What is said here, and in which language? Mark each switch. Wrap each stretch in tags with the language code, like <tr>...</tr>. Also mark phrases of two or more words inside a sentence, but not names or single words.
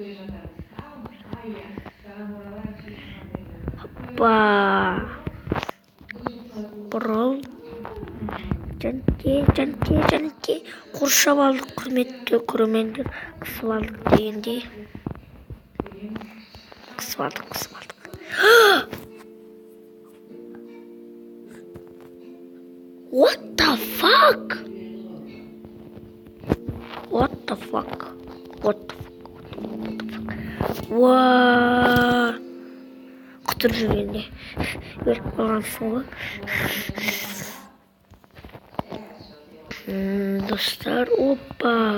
<kk>Бұрыл. Жанте. Қоршап алдық, құрметті көрермендер. Қысып алдық дегендей. Қысып алдық.</kk> <en>What the fuck?</en> <kk>Құтыр жүргенде өліп қалғансың ғой. Достар, опа.</kk>